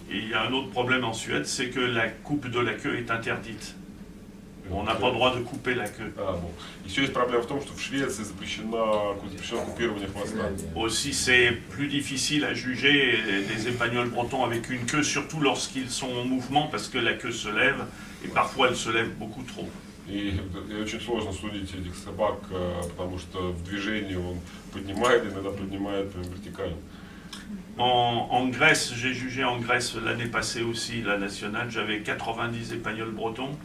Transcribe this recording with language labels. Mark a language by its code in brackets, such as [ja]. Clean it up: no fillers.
[fr] Il y a un autre problème en Suède, c'est que la coupe de la queue est interdite. On n'a pas le droit de couper la queue. [ru] Еще есть проблема в том, что в Швеции запрещено купирование хвоста. [fr] Aussi, c'est plus difficile à juger des épagnols bretons avec une queue, surtout lorsqu'ils sont en mouvement, parce que la queue se lève, et parfois elle se lève beaucoup trop. [ru] И очень сложно судить этих собак, потому что в движении он поднимает, иногда поднимает прям вертикально. [fr] En Grèce, j'ai jugé en Grèce l'année passée aussi, la nationale, j'avais 90 épagnols bretons.